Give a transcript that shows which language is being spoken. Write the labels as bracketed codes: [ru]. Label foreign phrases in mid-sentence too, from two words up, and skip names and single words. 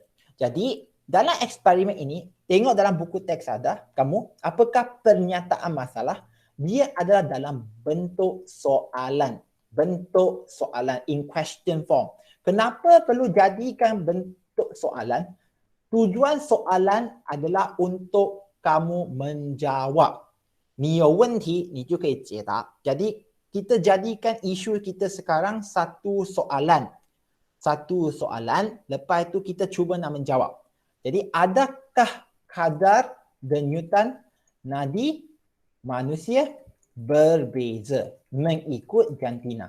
[ms] Jadi, dalam eksperimen ini, tengok dalam buku teks ada, kamu, apakah pernyataan masalah? Dia adalah dalam bentuk soalan. Bentuk soalan [en] in question form. [ms] Kenapa perlu jadikan bentuk soalan? Tujuan soalan adalah untuk kamu menjawab. [zh] 你有问题，你就可以解答。 [ms] Jadi kita jadikan isu kita sekarang satu soalan. Satu soalan, lepas itu kita cuba nak menjawab. Jadi adakah kadar denyutan nadi manusia berbeza mengikut jantina?